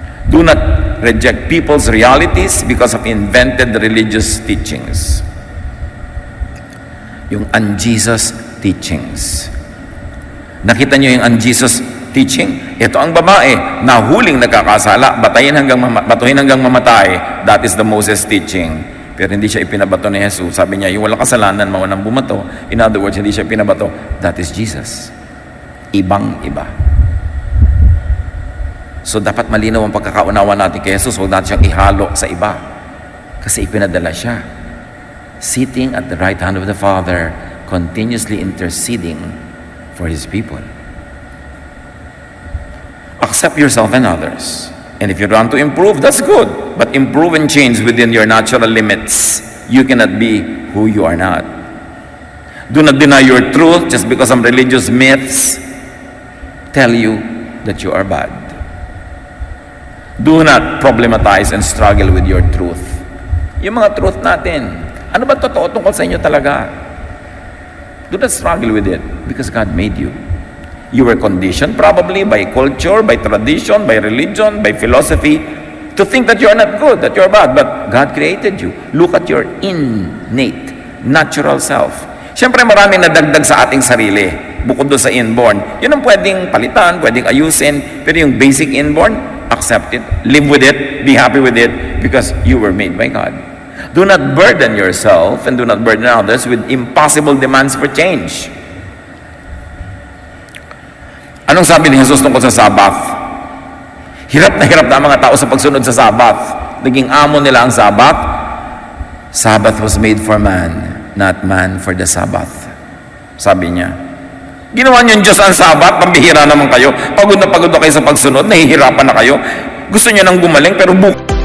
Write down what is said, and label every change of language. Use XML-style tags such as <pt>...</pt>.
<en>Do not reject people's realities because of invented religious teachings.</en> <tl>Yung un-Jesus teachings. Nakita nyo yung un-Jesus teaching? Ito ang babae, nahuling nagkakasala, batuhin hanggang mamatay.</tl> <en>That is the Moses teaching.</en> <tl>Pero hindi siya ipinabato ni Jesus. Sabi niya, yung walang kasalanan, mawanang bumato.</tl> <en>In other words,</en> <tl>hindi siya pinabato.</tl> <en>That is Jesus.</en> <tl>Ibang-iba. So dapat malinaw ang pagkakaunawa natin kay Jesus, huwag natin siyang ihalo sa iba. Kasi ipinadala siya.</tl> <en>Sitting at the right hand of the Father, continuously interceding for His people. Accept yourself and others. And if you want to improve, that's good. But improve and change within your natural limits. You cannot be who you are not. Do not deny your truth just because some religious myths tell you that you are bad. Do not problematize and struggle with your truth.</en> <tl>Yung mga truth natin, ano ba totoo tungkol sa inyo talaga?</tl> <en>Do not struggle with it because God made you. You were conditioned probably by culture, by tradition, by religion, by philosophy to think that you are not good, that you are bad. But God created you. Look at your innate, natural self.</en> <tl>Siyempre maraming nadagdag sa ating sarili bukod doon sa inborn. Yun ang pwedeng palitan, pwedeng ayusin. Pero yung</tl> <en>basic inborn, accept it, live with it, be happy with it because you were made by God. Do not burden yourself and do not burden others with impossible demands for change.</en> <tl>Anong sabi ni Jesus tungkol sa Sabbath? Hirap na ang mga tao sa pagsunod sa Sabbath. Naging amo nila ang Sabbath.</tl> <en>Sabbath was made for man, not man for the Sabbath.</en> <tl>Sabi niya. Ginawa niyo yung Diyos ang Sabat, pambihira naman kayo. Pagod na kayo sa pagsunod, nahihirapan na kayo. Gusto niyo nang gumaling, pero bukas</tl>